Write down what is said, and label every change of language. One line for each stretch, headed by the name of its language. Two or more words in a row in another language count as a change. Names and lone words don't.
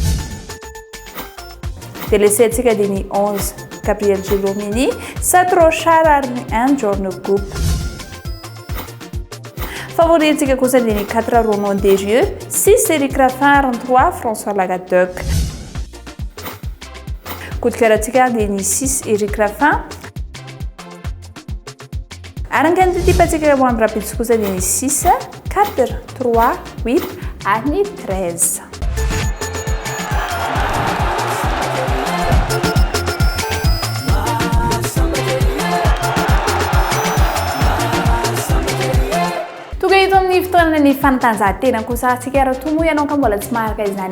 Malagasy: Dia laissé tika dia ny 11 Gabriel Gelomini, 7 Rochard ary ny 1 Jorne Coupe. Favori atsika kosa dia ny 4 Romain Desrieux, 6 Eric Raffin ary 3 François Lagadoc.
French: Coup de cœur
Malagasy: atsika dia ny 6 Eric Raffin. Ary ny
French: quinte type
Malagasy: atsika ho amin'ny rapide kosa dia ny 6, 4, 3, 8 ary ny 13. Eto amin'ny fotoana ny fanatanjahantena kosa atsika raha toa moa ianao ka mbola tsy maharaka izany